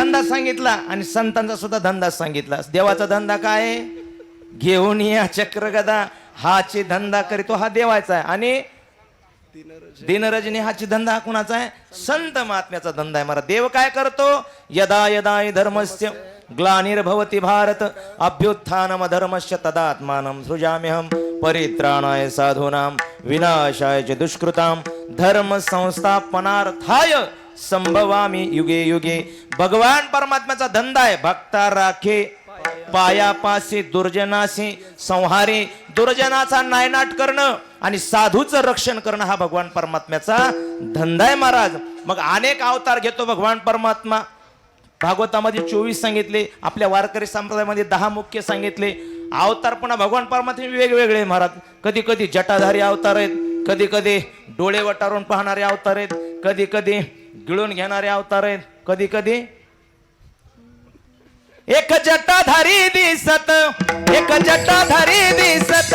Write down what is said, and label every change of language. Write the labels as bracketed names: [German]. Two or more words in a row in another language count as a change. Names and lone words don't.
[Marathi] सांगितला आणि संतांचा सुद्धा धंदा सांगितला. देवाचा धंदा काय आहे? घेऊन या चक्र गदा, हाची धंदा करीतो हा देवाचा आहे. आणि दिनरजनी हाची धंदा हा कुणाचा आहे? संत महात्म्याचा धंदा आहे. मला देव काय करतो? [Sanskrit] यदा यदा हि धर्मस्य ग्लानिर्भवति भारत अभ्युत्थानम धर्मस्य तदात्मानं सृजाम्यहं परित्राणाय साधूनां विनाशाय च दुष्कृतां धर्म संस्थापनार्थाय संभवामी युगे युगे. [Marathi] भगवान परमात्म्याचा धंदा आहे. भक्ता राखे पायापासी दुर्जनासी संहारी. दुर्जनाचा नायनाट करणं आणि साधूचं रक्षण करणं हा भगवान परमात्म्याचा धंदा आहे महाराज. मग अनेक अवतार घेतो भगवान परमात्मा. भागवतामध्ये 24 सांगितले, आपल्या वारकरी संप्रदायामध्ये 10 मुख्य सांगितले. अवतार पुन्हा भगवान परमात्मे वेगवेगळे महाराज. कधी कधी जटाधारी अवतार आहेत, कधी कधी डोळे वटारून पाहणारे अवतार आहेत, कधी कधी गिळून घेणारे अवतार आहेत, कधी कधी एक जटाधारी दिसत, एक जटाधारी दिसत,